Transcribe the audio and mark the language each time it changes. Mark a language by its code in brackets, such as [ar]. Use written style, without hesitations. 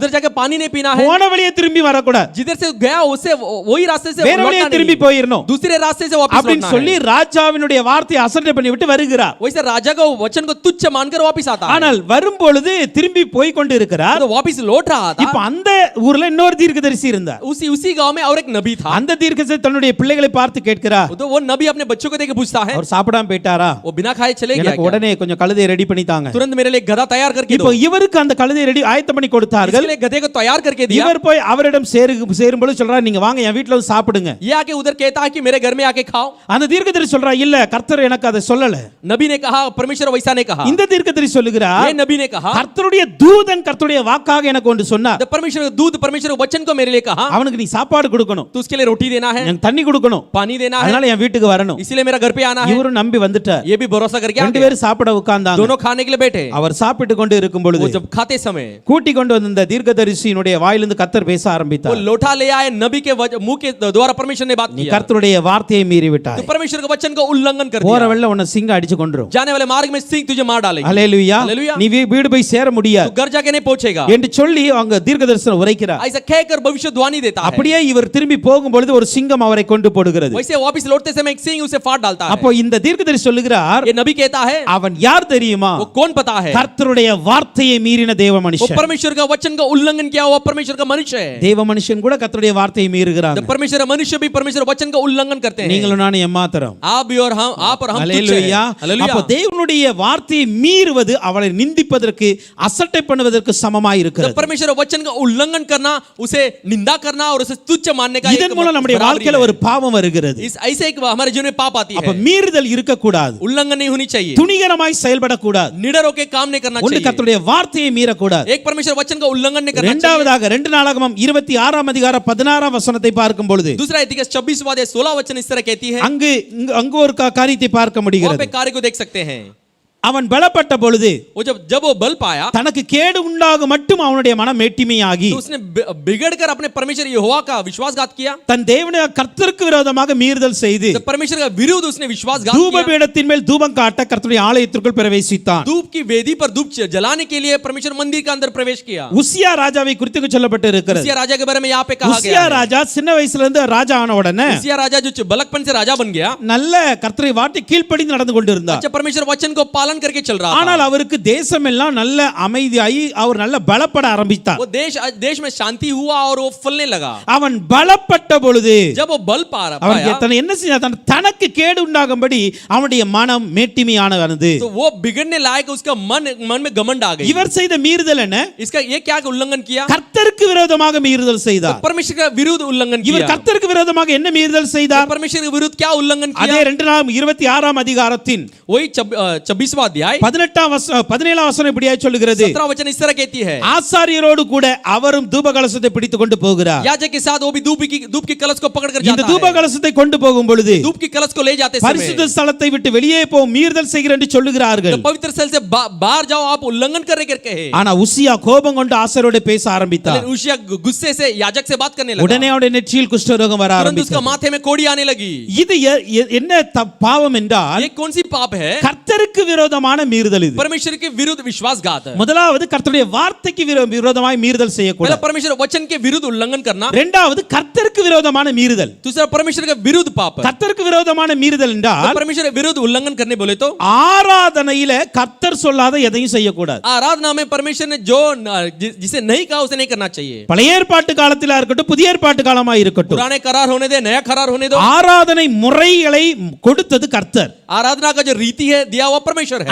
[hi] उधर जाके पानी नहीं पीना है. [ta] போன வழியே திரும்பி வர கூடாது. [hi] जिधर से गया उसे वही रास्ते से [ta] வேற வழியே திரும்பி போயிரணும். [hi] दूसरे रास्ते से वापस [ta] அப்படின்னு [hi] लौटना [ta] சொல்லி [hi] है. [ta] ராஜாவினுடைய வார்த்தையை அசட்டை பண்ணி விட்டு வருகிறார். [hi] वैसे राजा का वचन को तुच्छ मानकर वापस आता है. [ta] ஆனால் வரும் பொழுது திரும்பி போய் கொண்டு இருக்கிறார். [hi] तो वापस लौट रहा था. [ta] இப்ப அந்த ஊர்ல இன்னொரு தீர்க்கதரிசி இருந்தார். [hi] उसी गांव में और एक नबी था. [ta] அந்த தீர்க்கதரிசி தன்னுடைய பிள்ளைகளை பார்த்து கேட்கிறார், [hi] तो वो नबी अपने बच्चों को देख के पूछता है, [ta] அவர் சாப்பிடாம போயிட்டாரா? [hi] वो बिना खाए चले गया [ta] எனக்கு [hi] क्या? [ta] உடனே கொஞ்சம் கழுதையை ரெடி பண்ணி தாங்க. [hi] तुरंत मेरे लिए गधा तैयार करके [ta] இப்போ [hi] दो. [ta] இவருக்கு அந்த கழுதையை ரெடி ஆயத்தம் பண்ணி கொடுத்தார்கள். [hi] इसके लिए गधे को तैयार करके दिया. [ta] இவர் போய் அவரிடம் சேரும்போது சொல்றார், நீங்க வாங்க என் வீட்ல வந்து சாப்பிடுங்க. [hi] ये आके उधर कहता है कि मेरे घर में आके खाओ. [ta] அந்த தீர்க்கதரிசி சொல்றா, இல்ல கர்த்தர் எனக்கு அதை சொல்லல. [hi] नबी ने कहा, परमेश्वर वैसा नहीं कहा. [ta] இந்த தீர்க்கதரிசி சொல்லுகிறார், [hi] ये नबी ने कहा, [ta] கர்த்தருடைய தூதன் கர்த்தருடைய வாக்காக எனக்கு ஒன்று சொன்னார். [hi] जब परमेश्वर का दूध परमेश्वर के वचन को मेरे लिए कहा, [ta] அவனுக்கு நீ சாப்பாடு கொடுக்கணும், [hi] तो उसके लिए रोटी देना है, [ta] எனக்கு தண்ணி கொடுக்கணும், [hi] पानी देना है, [ta] அதனால என் வீட்டுக்கு வரணும். [hi] इसीलिए मेरा घर पे आना है. [ta] இவரும் நம்பி வந்துட்டார். [hi] ये भी भरोसा करके आ [ta] ரெண்டு [hi] गया. [ta] பேரும் சாப்பிட உட்கார்ந்தாங்க. [hi] दोनों खाने के लिए बैठे. [ta] அவர் சாப்பிட்டு கொண்டு இருக்கும் பொழுது [hi] वो जब खाते समय [ta] கூட்டி கொண்டு வந்த இந்த தீர்க்கதரிசியினுடைய வாயிலிருந்து கர்த்தர் பேச [hi] वो [ta] ஆரம்பித்தார். [hi] लोटा ले आए, नबी के मुंह के द्वारा परमेश्वर ने बात [ta] நீ [hi] किया. [ta] கர்த்தருடைய வார்த்தையை மீறி விட்டாய். [hi] तो परमेश्वर के वचन का उल्लंघन कर [ta] போற [hi] दिया. [ta] வழியில உன்னை சிங்கம் அடிச்சு கொன்றும். [hi] जाने वाले मार्ग में सिंह तुझे मार डालेगी. [ta] அல்லேலூயா. [hi] हालेलुया. [ta] நீ வீடு போய் சேர [hi] तू [ta] முடியாது [hi] घर जाके नहीं पहुंचेगा. [ta] என்று சொல்லி அவங்க தீர்க்கதரிசனம் உரைக்கிறார். [hi] ऐसा कहकर भविष्यवाणी देता है. [ta] அப்படியே இவர் திரும்பி போகும் பொழுது ஒரு சிங்கம் அவரை கொண்டு போடுகிறது. [hi] वैसे वापस लौटते समय एक सिंह उसे फाड़ डालता है. [ta] அப்போ இந்த தீர்க்கதரிசி சொல்லுகிறார், [hi] ये नबी कहता है, [ta] அவன் யார் தெரியுமா? [hi] वो कौन पता है? [ta] கர்த்தருடைய வார்த்தையை மீறின தேவ [hi] वो [ta] மனுஷன். [hi] परमेश्वर का वचन का उल्लंघन किया हुआ परमेश्वर का मनुष्य है. [ta] தேவ மனுஷன் கூட கர்த்தருடைய வார்த்தையை மீறுகிறாங்க. [hi] जब परमेश्वर मनुष्य भी परमेश्वर वचन का उल्लंघन करते हैं. [ta] நீங்களும் நானும் எம்மாத்திரம். [hi] आप भी और हम, आप और हम तुच्छ [ta] அல்லேலூயா. [hi] हैं. हालेलुया. [ta] அப்போ தேவனுடைய வார்த்தையை மீறுவது அவளை நிந்திப்பதற்கு அசட்டை பண்ணுவதற்கு சமமாய் [hi] जब [ta] இருக்கிறது. [hi] परमेश्वर वचन का उल्लंघन करना, उसे निंदा करना और उसे तुच्छ मानने का [ta] இதன் மூலம் நம்முடைய வாழ்க்கையில ஒரு பாவம் வருகிறது. [hi] इस ऐसे एक हमारे जीवन में पाप आती [ta] அப்ப [hi] है. [ta] மீறுதல் இருக்கக்கூடாது. [hi] उल्लंघन नहीं होनी चाहिए. [ta] துணிகரமாய் செயல்படக்கூடாது. [hi] निडर होकर काम नहीं करना [ta] ஒன்று [hi] चाहिए. [ta] கர்த்தருடைய வார்த்தையை மீறக்கூடாது. [hi] एक परमेश्वर वचन का उल्लंघन नहीं करना चाहिए. [ta] இரண்டாவதாக 2 நாளாகமம் 26ஆம் அதிகாரம் 16ஆம் வசனத்தை பார்க்கும் பொழுது [hi] दूसरा इतिहास 26वां अध्याय 16 वचन इस तरह कहती है. [ta] அங்கு ஒரு காரியத்தை பார்க்க [hi] वहां [ta] முடிகிறது. [hi] पे कार्य को देख सकते हैं. [ta] அவன் பலப்பட்ட பொழுது [hi] वो जब वो बल पाया [ta] தனக்கு கேடு உண்டாக மட்டும் அவனுடைய மனம் மேட்டிமையாகி [hi] तो उसने बिगड़कर अपने परमेश्वर यहोवा का विश्वासघात किया [ta] தன் தேவனுடைய கர்த்தருக்கு விரோதமாக மீறுதல் செய்து [hi] तो परमेश्वर का विरुद्ध उसने विश्वासघात [ta] தூப [hi] किया [ta] பீடத்தின் மேல் தூபம் காட்ட கர்த்தருடைய ஆலயத்திற்குள் பிரவேசித்தான் [hi] धूप की वेदी पर धूप जलाने के लिए परमेश्वर मंदिर के अंदर प्रवेश किया [ta] உசியா ராஜாவை குறித்து சொல்லப்பட்டு இருக்கிறது [hi] उसिया राजा के बारे में यहाँ पे कहा [ta] உசியா [hi] गया है [ta] ராஜா சின்ன வயசுல இருந்து ராஜா ஆன உடனே [hi] उसिया राजा जो बलकपन से राजा बन गया [ta] நல்ல கர்த்தரை வாட்டி கீழ்ப்படிந்து நடந்து கொண்டிருந்தார் [hi] अच्छा परमेश्वर वचन को पालन करके चल रहा था [ta] ஆனால் அவருக்கு தேசம் எல்லாம் நல்ல அமைதியாகி அவர் நல்ல பலப்பட ஆரம்பித்தார் [hi] वो देश में शांति हुआ और वो फलने लगा [ta] அவன் பலப்பட்ட பொழுது [hi] जब वो बल [ta] அவன் [hi] पाया [ta] என்ன செய்தான் தனக்கு கேடு உண்டாகும்படி அவனுடைய மனம் மேட்டிமையானது [hi] तो वो बिगड़ने लायक उसका मन में घमंड आ गई [ta] இவர் செய்த மீறுதல் என்ன [hi] इसका ये क्या उल्लंघन किया [ta] கர்த்தருக்கு விரோதமாக மீறுதல் செய்தார் [hi] परमेश्वर का विरुद्ध उल्लंघन [ta] இவர் [hi] किया [ta] கர்த்தருக்கு விரோதமாக என்ன மீறுதல் செய்தார் [hi] परमेश्वर के विरुद्ध क्या उल्लंघन [ta] அதே [hi] किया [ta] 26ஆம் அதிகாரத்தின் [hi] वही 26वां अध्याय [ta] 17ஆம் வசனம் இப்படியாய் சொல்லுகிறது [hi] 17 वचन इस तरह कहती है [ta] ஆசாரியரோடு கூட அவரும் தூப கலசத்தை பிடித்துக் கொண்டு போகிறார் [hi] याजक के साथ वो भी धूप की कलश को पकड़ कर [ta] இந்த [hi] जाता [ta] தூப [hi] है [ta] கலசத்தை கொண்டு போகும் பொழுது [hi] धूप की कलश को ले जाते समय [ta] பரிசுத்த ஸ்தலத்தை விட்டு வெளியே போ மீறுதல் செய்கிற என்று சொல்லுகிறார்கள் [hi] तो पवित्र स्थल से बाहर जाओ आप उल्लंघन करने करके है [ta] ஆனா உசியா கோபம் கொண்டு ஆசாரியோடு பேச ஆரம்பித்தார் [hi] लेकिन उसिया गुस्से से याजक से बात करने लगा [ta] உடனே அவருடைய நெற்றியில் குஷ்டரோகம் வர [hi] तुरंत उसका [ta] ஆரம்பித்தது [hi] माथे में कोड़ी आने लगी [ta] இது என்ன பாவம் என்றால் [hi] ये कौन सी पाप है [ta] கர்த்தருக்கு விரோதமான மீறுதல் இது [hi] परमेश्वर के विरुद्ध विश्वासघात है [ta] முதலாவது கர்த்தருடைய வார்த்தைக்கு விரோதமாய் மீறுதல் [hi] पहला [ta] செய்யக்கூடாது [hi] परमेश्वर वचन के विरुद्ध उल्लंघन करना [ta] இரண்டாவது கர்த்தருக்கு விரோதமான மீறுதல் [hi] दूसरा परमेश्वर का विरुद्ध पाप है [ta] கர்த்தருக்கு விரோதமான மீறுதல் என்றால் [hi] परमेश्वर के विरुद्ध उल्लंघन करने बोले तो [ta] ஆராதனையில கர்த்தர் சொல்லாத எதையும் செய்யக்கூடாது [hi] आराधना में परमेश्वर ने जो जिसे नहीं कहा उसे नहीं करना चाहिए [ta] பழைய ஏற்பாட்டு காலத்திலா இருக்கட்டும் புதிய ஏற்பாட்டு காலமா இருக்கட்டும் [hi] पुराने करार होने दे नया करार होने दो [ta] ஆராதனை முறைகளை கொடுத்தது கர்த்தர் [hi] आराधना का जो रीति है दिया हुआ परमेश्वर है